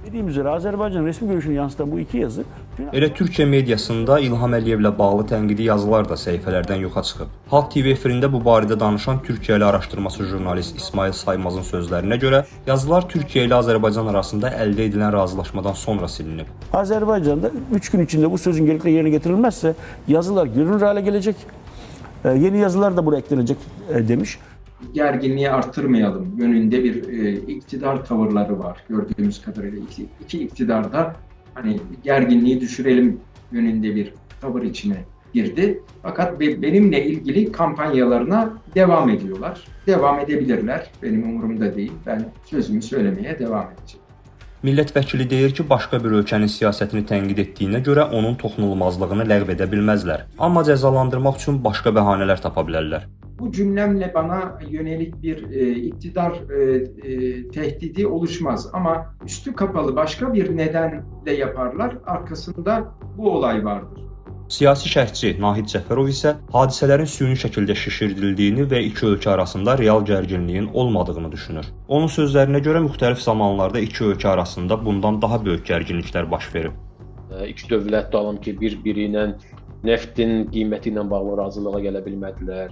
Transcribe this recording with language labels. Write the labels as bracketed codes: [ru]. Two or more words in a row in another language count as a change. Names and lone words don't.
[tr] Dediğim üzere Azərbaycan resmi görüşünü yansıtan bu iki yazı [az] Elə Türkiyə mediasında İlham Əliyevlə bağlı tənqidi yazılar da səhifələrdən yoxa çıxıb. Halk TV efirində bu barədə danışan Türkiyəli araşdırmacı jurnalist İsmail Saymazın sözlərinə görə yazılar Türkiyə ilə Azərbaycan arasında əldə edilən razılaşmadan sonra silinib. [tr] Azerbaycan'da 3 gün içinde bu sözün gerekli yerine getirilmezse yazılar görünür hale gelecek. Yeni yazılar da buraya eklenecek demiş. Gerginliği arttırmayalım yönünde bir iktidar tavırları var gördüğümüz kadarıyla. İki iktidar da hani gerginliği düşürelim yönünde bir tavır içine girdi. Fakat benimle ilgili kampanyalarına devam ediyorlar. Devam edebilirler. Benim umurumda değil. Ben sözümü söylemeye devam edeceğim. [az] Millət vəkili deyir ki, başqa bir ölkənin siyasətini tənqid etdiyinə görə onun toxunulmazlığını ləğv edə bilməzlər. Amma cəzalandırmaq üçün başqa bəhanələr tapa bilərlər. [tr] Bu cümlemle bana yönelik bir iktidar tehdidi oluşmaz. Ama üstü kapalı başka bir nedenle yaparlar. Arkasında bu olay vardır. [az] Siyasi şərhçi Nahid Cəfərov isə hadisələrin süni şəkildə şişirdildiyini və iki ölkə arasında real gərginliyin olmadığını düşünür. Onun sözlərinə görə müxtəlif zamanlarda iki ölkə arasında bundan daha böyük gərginliklər baş verib. İki dövlət davam ki, bir-biri ilə neftin qiyməti ilə bağlı razılığa gələ bilmədilər.